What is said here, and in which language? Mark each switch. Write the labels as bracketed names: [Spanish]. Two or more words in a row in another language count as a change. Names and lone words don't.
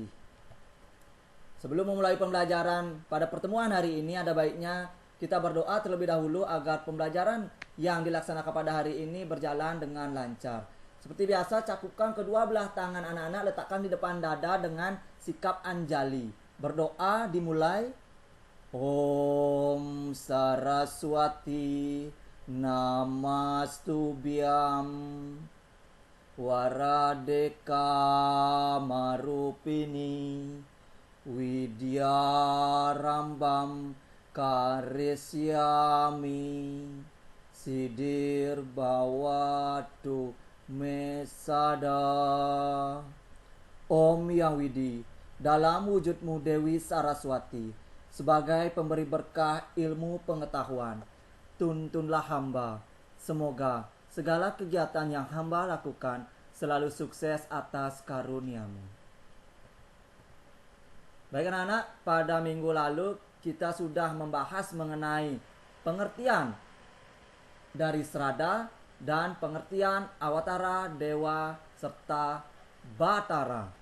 [Indonesian] Sebelum memulai pembelajaran pada pertemuan hari ini, ada baiknya kita berdoa terlebih dahulu agar pembelajaran yang dilaksanakan pada hari ini berjalan dengan lancar. Seperti biasa, cakupkan kedua belah tangan anak-anak, letakkan di depan dada dengan sikap anjali. Berdoa dimulai. [Sanskrit] Om Saraswati Namastubhyam Waradeka Marupini Widyarambam Karisyami Sidir Bawatu Mesada. [Indonesian] Om Yang Widi, dalam wujudmu Dewi Saraswati, sebagai pemberi berkah ilmu pengetahuan, tuntunlah hamba. Semoga segala kegiatan yang hamba lakukan selalu sukses atas karuniamu. Baik anak-anak, pada minggu lalu kita sudah membahas mengenai pengertian dari Srada dan pengertian Awatara, Dewa, serta Batara.